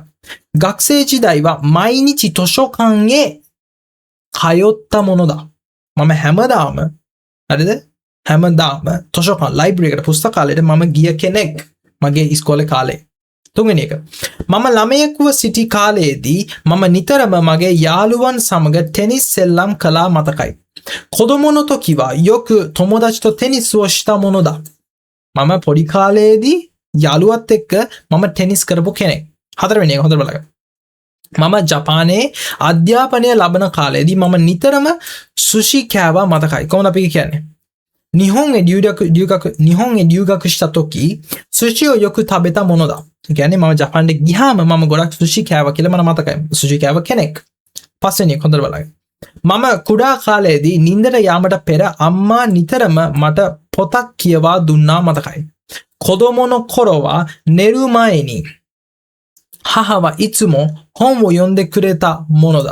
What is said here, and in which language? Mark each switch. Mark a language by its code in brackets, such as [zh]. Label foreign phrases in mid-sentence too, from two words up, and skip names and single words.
[ja] 学生時代は毎日図書館へ通ったものだ [si] මම හැමදාම හරිද හැමදාම තොෂොකන් ලයිබ්‍රරි එකට පුස්තකාලයට මම ගිය කෙනෙක් මගේ ඉස්කෝලේ කාලේ. තුන්වෙනි එක මම ළමයෙක්ව සිටි කාලයේදී මම නිතරම මගේ යාළුවන් සමග ටෙනිස් සෙල්ලම් කළා මතකයි. [ja] 子供の時はよく友達とテニスをしたものだ. [si] මම පොඩි කාලයේදී යාළුවත් එක්ක මම ටෙනිස් කරපු කෙනෙක්. හතරවෙනි එක හොඳට බලන්න. මම ජපානයේ අධ්‍යාපනය ලබන කාලයේදී මම නිතරම සුෂි කෑවා මතකයි. කොහොමද අපි කියන්නේ? [ja] 日本へ留学した時සුෂිをよく食べたものだ. [si] කියන්නේ මම ජපානට ගියාම මම ගොඩක් සුෂි කෑවා කියලා මට මතකයි. සුෂි කෑව කෙනෙක්. පස්වෙනි එක හොඳට බලන්න. මම කුඩා කාලයේදී නිින්දට යාමට පෙර අම්මා නිතරම මට පොතක් කියවා දුන්නා මතකයි. [ja] 子供のころは寝る前に母はいつも本を読んでくれたものだ.